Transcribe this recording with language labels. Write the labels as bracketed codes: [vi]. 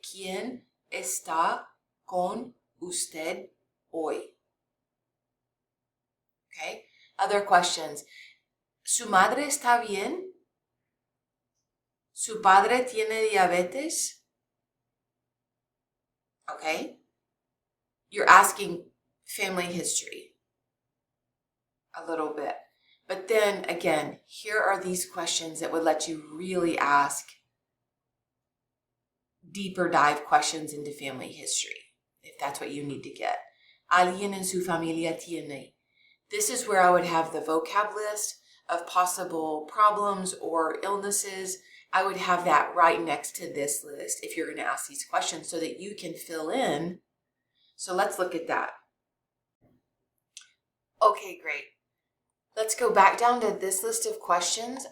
[es] ¿Quién está con usted hoy? Okay. [en] Other questions. [es] ¿Su madre está bien? ¿Su padre tiene diabetes? Okay. [en] You're asking family history a little bit. But then again, here are these questions that would let you really ask deeper dive questions into family history, if that's what you need to get. [es] ¿Alguien en su familia tiene? [en] This is where I would have the vocab list of possible problems or illnesses. I would have that right next to this list if you're going to ask these questions so that you can fill in. So let's look at that. Okay, great. Let's go back down to this list of questions.